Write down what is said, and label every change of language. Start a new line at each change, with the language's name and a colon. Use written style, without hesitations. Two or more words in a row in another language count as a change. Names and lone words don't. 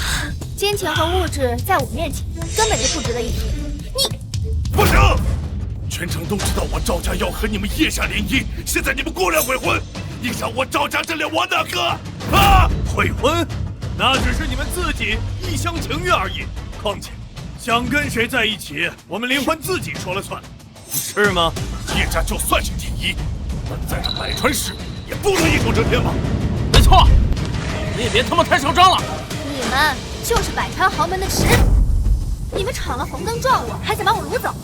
Chinese: 金錢和物質在我面前根本就不值得一提。你不行，全城都知道我趙家要和你們葉家聯姻，現在你們過來悔婚，影響我趙家這裡我哪個啊？悔婚？那只是你們自己一廂情願而已。況且，想跟誰在一起，我們靈歡自己說了算，是嗎？葉家就算是第一，但在這百川市也不能一手遮天吧？沒錯，你也別他媽太囂張了。你們就是百川豪門的恥辱，你們闖了紅燈撞我，還想把我擄走？